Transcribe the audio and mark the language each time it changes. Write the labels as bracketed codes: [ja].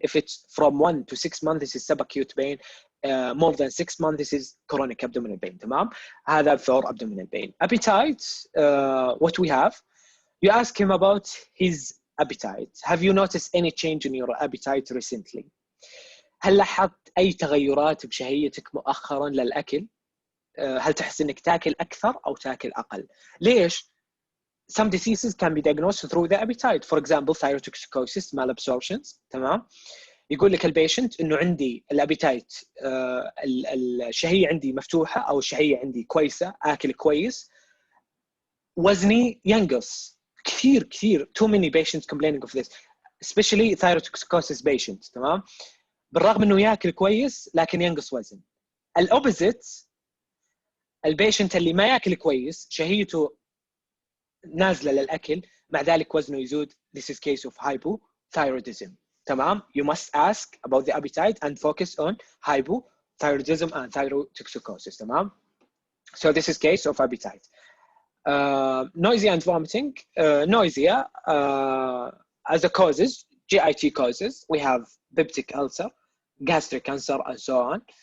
[en] If it's from 1 to 6 months, this is subacute pain. More than 6 months, this is chronic abdominal pain. تمام. هذا for abdominal pain. Appetite, what we have, You ask him about his appetite. Have you noticed any change in your appetite recently? [ar] هل لاحظت أي تغيرات بشهيتك مؤخرا للأكل؟ هل تحس إنك تأكل أكثر أو تأكل أقل؟ ليش؟ [en] Some diseases can be diagnosed through the appetite. For example, thyrotoxicosis, malabsorptions. [ar] تمام؟ يقول لك البيشنت إنه عندي الأبيتايت الشهية عندي مفتوحة أو الشهية عندي كويسة، آكل كويس، وزني ينقص كثير. [en] Too many patients complaining of this, especially thyrotoxicosis patients. [ar] تمام؟ بالرغم إنه يأكل كويس لكن ينقص وزن. الأوبزيت البيشنت اللي ما يأكل كويس شهيته نازلة للأكل مع ذلك وزنه يزود. [en] This is case of hypothyroidism. [ar] تمام. [en] You must ask about the appetite and focus on hypothyroidism and thyrotoxicosis. [ar] تمام. [en] So this is case of appetite. Nausea and vomiting. Nausea as a causes, GIT causes, we have peptic ulcer, gastric cancer, and so on.